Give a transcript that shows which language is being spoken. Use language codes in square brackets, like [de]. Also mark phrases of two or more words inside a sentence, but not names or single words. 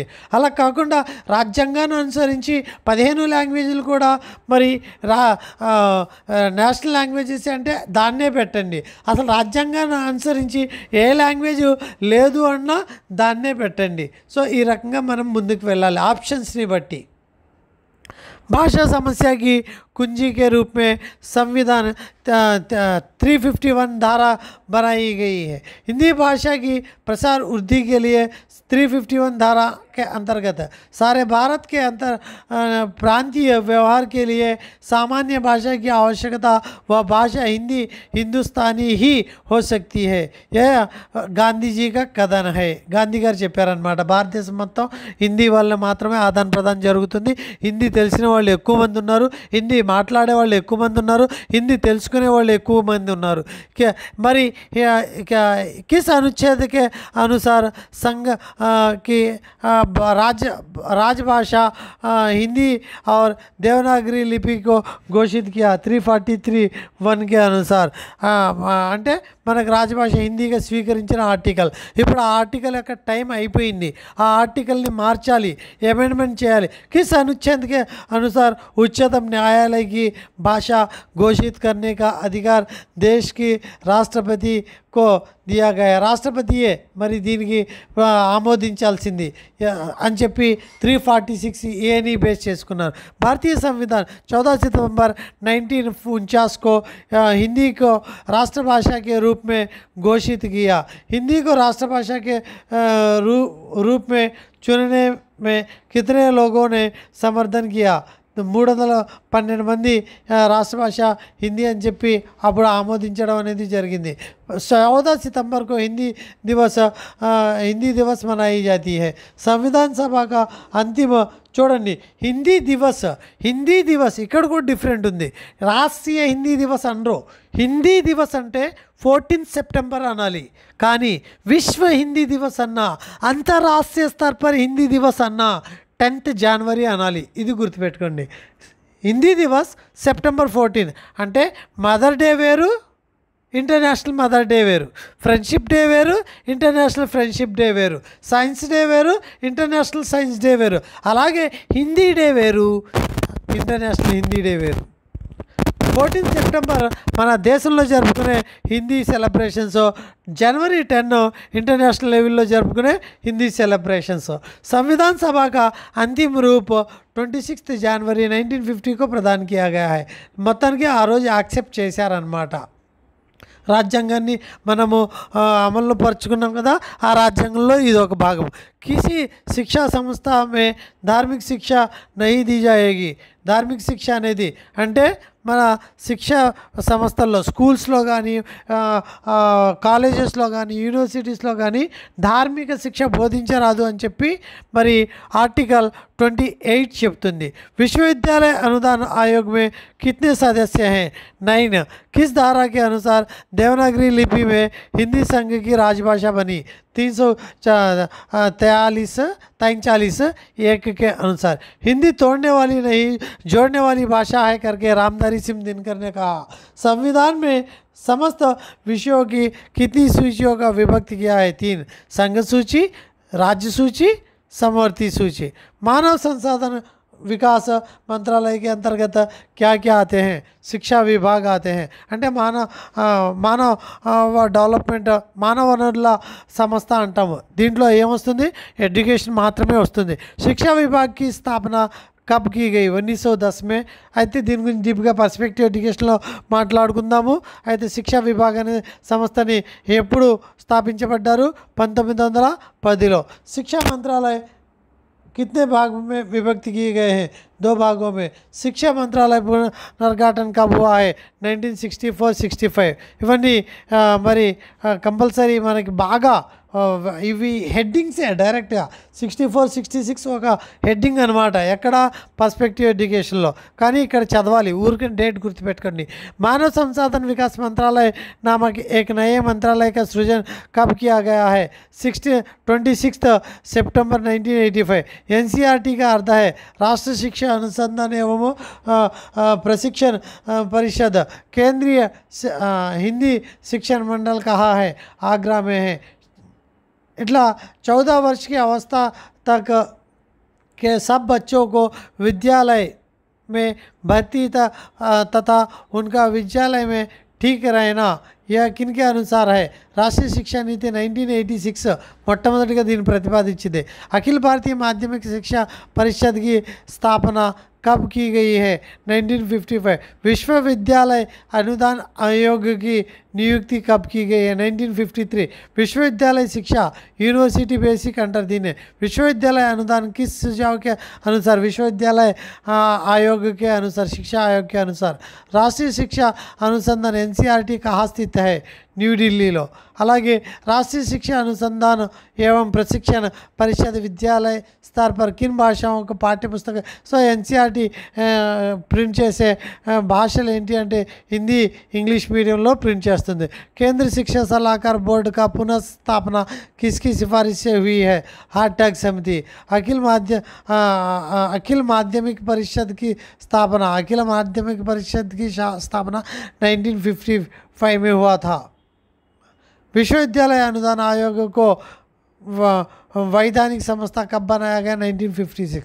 [te] అలా కాకుండా రాజ్యాంగాన్ని అనుసరించి 15 లాంగ్వేజ్లు కూడా మరి [en] national languages [te] అంటే దాన్నే పెట్టండి. అసలు రాజ్యాంగాన్ని అనుసరించి ఏ లాంగ్వేజ్ లేదు అన్నా దాన్నే పెట్టండి. సో ఈ రకంగా మనం ముందుకు వెళ్ళాలి ఆప్షన్స్ని బట్టి. [hi] भाषा समस्या की कुंजी के रूप में संविधान 351 धारा बनाई गई है. हिंदी भाषा की प्रसार वृद्धि के लिए 351 धारा के अंतर्गत सारे भारत के प्रांतीय व्यवहार के लिए सामान्य भाषा की आवश्यकता व भाषा हिंदी हिंदुस्तानी ही हो सकती है. यह गांधी जी का कथन है. [te] గాంధీ గారు చెప్పారనమాట. భారతదేశం మొత్తం హిందీ వల్ల మాత్రమే ఆదాన ప్రదానం జరుగుతుంది. హిందీ తెలిసిన వాళ్ళు ఎక్కువ మంది ఉన్నారు, హిందీ మాట్లాడే వాళ్ళు ఎక్కువ మంది ఉన్నారు, హిందీ తెలుసుకునే వాళ్ళు ఎక్కువ మంది ఉన్నారు. [hi] మరి किस अनुच्छेद के अनुसार संघ की राजभाषा हिंदी और देवनागरी लिपि को घोषित किया 343(1) के अनुसार. [te] అంటే మనకు రాజభాష హిందీగా స్వీకరించిన ఆర్టికల్. ఇప్పుడు ఆ ఆర్టికల్ యొక్క టైం అయిపోయింది. ఆ ఆర్టికల్ని మార్చాలి, [en] అమెండ్మెంట్ చేయాలి. [hi] किस अनुच्छेद के अनुसार उच्चतम न्यायालय की भाषा घोषित करने का अधिकार देश की రాష్ట్రపతి को दिया गया. [te] రాష్ట్రపతియే మరి దీనికి ఆమోదించాల్సింది అని చెప్పి 346(a)ని బేస్ చేసుకున్నారు. [hi] भारतीय संविधान 14 सितंबर 1949 को हिंदी को राष्ट्रभाषा के रूप में घोषित किया. हिंदी को राष्ट्रभाषा के रूप में चुनने में कितने लोगों ने समर्थन किया? [te] 312 మంది రాష్ట్ర భాష హిందీ అని చెప్పి అప్పుడు ఆమోదించడం అనేది జరిగింది. [hi] 14 सितंबर को हिंदी दिवस मनाई जाती है. संविधान सभा का अंतिम [te] చూడండి హిందీ దివస్ ఇక్కడ కూడా డిఫరెంట్ ఉంది. రాష్ట్రీయ హిందీ దివస్ అనరు. హిందీ దివస్ అంటే 14 सितंबर అనాలి. కానీ విశ్వ హిందీ దివస్ అన్నా, అంతర్రాష్ట్రీయ [hi] स्तर पर [te] హిందీ దివస్ అన్నా 10 जनवरी అనాలి. ఇది గుర్తుపెట్టుకోండి. హిందీ దివస్ సెప్టెంబర్ 14 అంటే [en] Mother Day [te] వేరు, [en] International Mother Day [te] వేరు, [en] Friendship Day [te] వేరు, [en] International Friendship Day [te] వేరు, [en] Science Day [te] వేరు, [en] International Science Day [te] వేరు. అలాగే [en] Hindi Day [te] వేరు, [en] International Hindi Day [te] వేరు. 14 सितंबर మన దేశంలో జరుపుకునే [en] Hindi celebrations, [te] जनवरी 10 [en] international level [te] जरुपुकुने [en] Hindi celebrations. [hi] संविधान सभा का अंतिम रूप 26 जनवरी 1950 को प्रदान किया गया है. [te] మొత్తానికి ఆ రోజు యాక్సెప్ట్ చేశారన్నమాట. రాజ్యాంగాన్ని మనము అమలు పరుచుకున్నాం కదా, ఆ రాజ్యాంగంలో ఇది ఒక భాగం. [hi] किसी शिक्षा संस्था में धार्मिक शिक्षा नहीं दी जाएगी. [te] ధార్మిక శిక్ష అనేది అంటే మన శిక్షా సంస్థల్లో స్కూల్స్లో కానీ కాలేజెస్లో కానీ యూనివర్సిటీస్లో కానీ ధార్మిక శిక్ష బోధించరాదు అని చెప్పి మరి ఆర్టికల్ 28 చెప్తుంది. [hi] विश्वविद्यालय अनुदान आयोग में कितने सदस्य हैं? 9. किस धारा के अनुसार देवनागरी लिपि में हिंदी संघ की राजभाषा बनी? 343 एक के अनुसार. हिंदी तोड़ने वाली नहीं जोड़ने वाली भाषा है करके रामधारी सिंह दिनकर ने कहा. संविधान में समस्त विषयों की कितनी सूचियों का विभक्त किया है? 3. संघ सूची, राज्य सूची, समवर्ती सूची. मानव संसाधन विकास मंत्रालय के अंतर्गत क्या क्या आते हैं? शिक्षा विभाग आते हैं. [te] అంటే మానవ డెవలప్మెంట్ మానవ వనరుల సంస్థ అంటాము. దీంట్లో ఏమొస్తుంది? ఎడ్యుకేషన్ మాత్రమే వస్తుంది. [hi] शिक्षा विभाग की स्थापना कब की गई? 1910 में. [te] అయితే దీని గురించి డీప్గా పర్స్పెక్టివ్ ఎడ్యుకేషన్లో మాట్లాడుకుందాము. అయితే శిక్షా విభాగ్ అనే సంస్థని ఎప్పుడు స్థాపించబడ్డారు? 1910లో. [hi] शिक्षा मंत्रालय कितने भाग में विभक्त किए गए हैं? 2 भागों में. शिक्षा मंत्रालय पुनर्गठन कब हुआ है? 1964-65. [te] ఇవన్నీ మరి కంపల్సరీ మనకి బాగా ఇవి [en] headings direct. [te] 64-66 ఒక హెడ్డింగ్ అనమాట. ఎక్కడ? పర్స్పెక్టివ్ ఎడ్యుకేషన్లో. కానీ ఇక్కడ చదవాలి, ఊరికే డేట్ గుర్తుపెట్టుకోండి. [hi] मानव संसाधन विकास मंत्रालय नामक एक नए मंत्रालय का सृजन कब किया गया है? 26 सितंबर 1985. एनसीईआरटी का अर्थ है राष्ट्रीय शिक्षा अनुसंधान एवं प्रशिक्षण परिषद. केंद्रीय हिंदी शिक्षण मंडल कहाँ है? आगरा में है. इतना 14 वर्ष की अवस्था तक के सब बच्चों को विद्यालय में भर्ती तथा उनका विद्यालय में ठीक रहना यह किन के अनुसार है? [te] राष्ट्रीय शिक्षा नीति 1986 మొట్టమొదటిగా దీన్ని ప్రతిపాదించింది. [hi] अखिल भारतीय माध्यमिक शिक्षा परिषद की स्थापना कब की गई है? 1955. विश्वविद्यालय अनुदान आयोग की नियुक्ति कब की गई है? 1953. विश्वविद्यालय शिक्षा [en] university basic under [hi] दिन है. विश्वविद्यालय अनुदान किस सुझाव के अनुसार? विश्वविद्यालय आयोग के अनुसार, शिक्षा आयोग के अनुसार. राष्ट्रीय शिक्षा अनुसंधान एनसीईआरटी कहाँ स्थित है? न्यू दिल्लीలో. అలాగే राष्ट्रीय शिक्षा अनुसंधान एवं प्रशिक्षण परिषद विद्यालय स्तर पर किन भाषाओं को पाठ्य पुस्तक. [te] సో ఎన్సీఆర్టీ ప్రింట్ చేసే భాషలు ఏంటి అంటే హిందీ, [en] English medium [te] ప్రింట్ చేస్తుంది. [hi] కేంద్ర शिक्षा सलाहकार बोर्ड का पुनर्स्थापना किसकी सिफारिश से हुई है? हार्टैग समिति. अखिल माध्यमिक परिषद की स्थापना 1955 में हुआ था. विश्वविद्यालय अनुदान आयोग को वैधानिक संस्था కబ్ बनाया गया? 1956.